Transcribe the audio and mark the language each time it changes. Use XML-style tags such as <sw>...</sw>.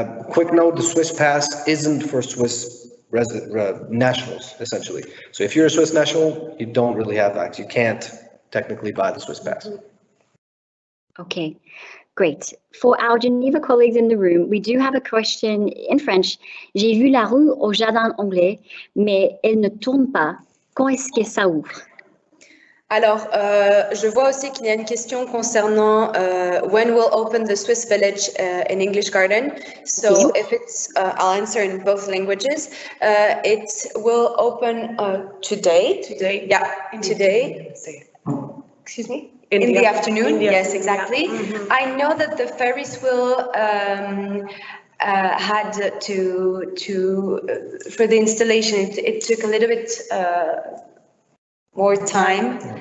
<en>Quick note, the Swiss pass isn't for Swiss nationals, essentially. So if you're a Swiss national, you don't really have access. You can't technically buy the Swiss pass. Okay, great. For our Geneva colleagues in the room, we do have a question in French.</en> <fr>J'ai vu la rue au jardin anglais, mais elle ne tourne pas. Quand est-ce que ça ouvre? Alors, je vois aussi qu'il y a une question concernant</fr> <en>when we'll open the Swiss village in English Garden. So if it's, I'll answer in both languages. It will open today. Today. Yeah, today. Excuse me? In the afternoon. Yes, exactly. Mm-hmm. I know that the Ferris wheel had to for the installation, it took a little bit more time.</en>